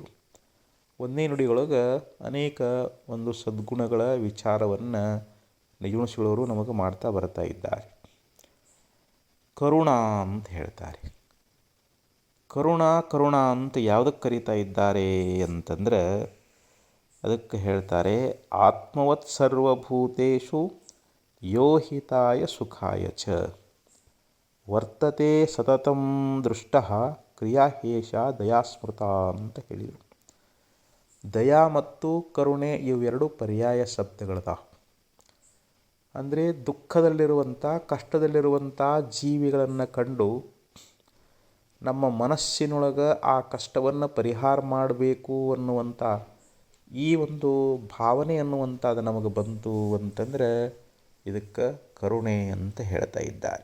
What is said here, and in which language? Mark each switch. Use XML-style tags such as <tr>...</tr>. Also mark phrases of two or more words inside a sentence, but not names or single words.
<kn>ಒಂದೇ ನುಡಿಯೊಳಗೆ ಅನೇಕ ಒಂದು ಸದ್ಗುಣಗಳ ವಿಚಾರವನ್ನು ನಿಜಗುಣಶೀಲವರು ನಮಗೆ ಮಾಡ್ತಾ ಬರ್ತಾ ಇದ್ದಾರೆ. ಕರುಣ ಅಂತ ಹೇಳ್ತಾರೆ. ಕರುಣ ಅಂತ ಯಾವುದಕ್ಕೆ ಕರೀತಾ ಇದ್ದಾರೆ ಅಂತಂದ್ರೆ ಅದಕ್ಕೆ ಹೇಳ್ತಾರೆ,</kn> <sa>ಆತ್ಮವತ್ ಸರ್ವಭೂತೇಷು ಯೋಹಿತಾಯ ಸುಖಾಯ ಚ ವರ್ತತೆ ಸತತಂ ದೃಷ್ಟ ಕ್ರಿಯಾಹೇಷ ದಯಾಸ್ಮೃತ</sa> <kn>ಅಂತ ಹೇಳಿದರು. ದಯಾ ಮತ್ತು ಕರುಣೆ ಇವೆರಡು ಪರ್ಯಾಯ ಶಬ್ದಗಳದಾವ. ಅಂದರೆ ದುಃಖದಲ್ಲಿರುವಂಥ, ಕಷ್ಟದಲ್ಲಿರುವಂಥ ಜೀವಿಗಳನ್ನು ಕಂಡು ನಮ್ಮ ಮನಸ್ಸಿನೊಳಗೆ ಆ ಕಷ್ಟವನ್ನು ಪರಿಹಾರ ಮಾಡಬೇಕು ಅನ್ನುವಂಥ ಈ ಒಂದು ಭಾವನೆ ಅನ್ನುವಂಥದ್ದು ನಮಗೆ ಬಂತು ಅಂತಂದರೆ ಇದಕ್ಕೆ ಕರುಣೆ ಅಂತ ಹೇಳ್ತಾ ಇದ್ದಾರೆ.</kn>